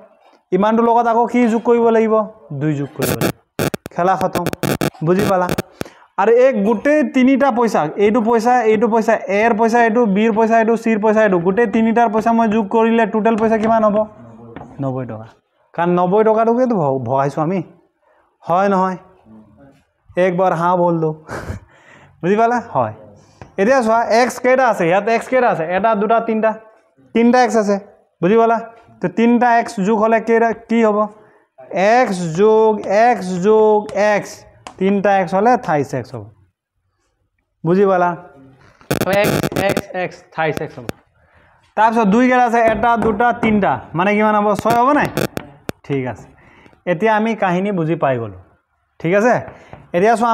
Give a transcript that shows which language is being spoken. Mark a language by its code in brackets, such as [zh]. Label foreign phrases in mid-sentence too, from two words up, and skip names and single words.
[as] ইমানটো লগত আকৌ কি যোগ কৰিব লাগিব 2 যোগ কৰিব লাগিব খেলা খতম বুজি পালা আৰু এক গুটে তিনিটা পইচা এটো পইচা এ এর পইচা এটো বি এর পইচা এটো সি এর পইচা এটো গুটে তিনিটাৰ পইচা মই যোগ কৰিলে টোটাল পইচা কিমান হ'ব 90 টকা কাৰণ 90 টকাটোকে তো ভগাইছো আমি হয় নহয় [hi] एक बार हाँ बोल दो [as] বুজি পালা হয় এতিয়া চোৱা x কেটা আছে ইয়াত x কেটা আছে এটা দুটা তিনটা x আছে বুঝি পালা তো তিনটা x যোগ হলে কেটা কি হ'ব x যোগ x তিনটা x হলে 28x হ'ব বুঝি পালা তো x 28x হ'ব তাৰপিছত দুই কেটা আছে এটা দুটা তিনটা মানে কিমান হ'ব 6 হ'ব নাই ঠিক আছে এতিয়া আমি কাহিনী বুজি পাই গলো ঠিক আছে এতিয়া সো